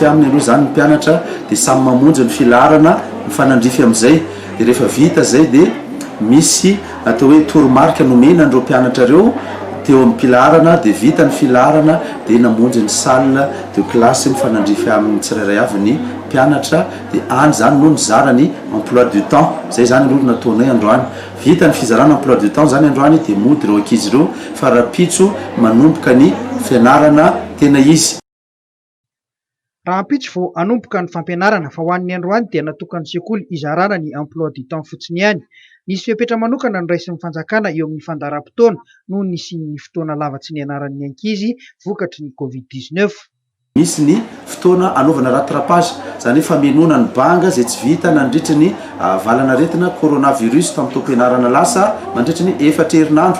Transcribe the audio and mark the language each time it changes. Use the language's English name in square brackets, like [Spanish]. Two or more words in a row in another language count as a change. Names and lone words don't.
[Malagasy] aminy aloha zany ny mpianatra dia samy mamonjy ny filaharana mifanandrify amin'izay dia rehefa vita zay dia misy atao hoe toromarika nomena andreo mpianatra ireo teo amin'ny filaharana dia vita ny filaharana dia namonjy ny [French] salle de classe [Malagasy] mifanandrify amin'ny tsirairay avy ny mpianatra dia any zany no nizara ny [French] emploi du temps [Malagasy] zay zany aloha nataonay androany vita ny fizarana [French] emploi du temps [Malagasy] zany androany dia mody ireo ankizy ireo fa rapitso manomboka ny fianarana tena izy. Raha ampitso vao anomboka ny fampianarana fa ho an'ny androany dia natokany sekoly izarana ny [French] emploi du temps [Malagasy] fotsiny ihany. Nisy fepetra manokana ny raisin'ny fanjakana eo amin'ny fandaharam-potoana noho nisy ny fotoana lava tsy nianaran'ny ankizy vokatry ny Covid-19. Misy ny fotoana anaovana rattrapage zany famenoana ny banga zay tsy vita nandritra ny valana retina coronavirus tamin'ny taom-pianarana lasa mandritra ny 4 herinandro.